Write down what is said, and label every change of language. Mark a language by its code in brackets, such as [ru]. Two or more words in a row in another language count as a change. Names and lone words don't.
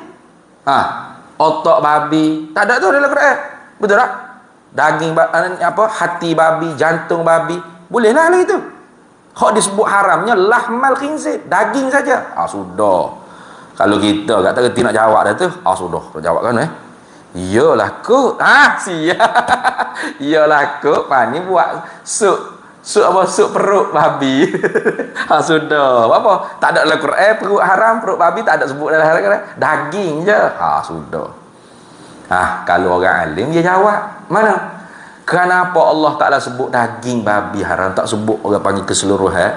[ms] Otak babi, tak ada tu dalam Quran. Betul tak? Daging hati babi, jantung babi, bolehlah lah itu. Hak disebut haramnya [ar] lahmal khinzir, [ms] daging saja. Sudah. Kalau kita tak reti nak jawab dah tu, sudah tak jawab kan iyalah kok. Siap. Iyalah kok pani buat sup perut babi. Sudah. Apa? Tak ada dalam Quran perut haram, perut babi tak ada sebut dalam Quran. Daging je. Sudah. Kalau orang alim dia jawab, mana? Kenapa Allah Ta'ala sebut daging babi haram, tak sebut orang panggil keseluruhan?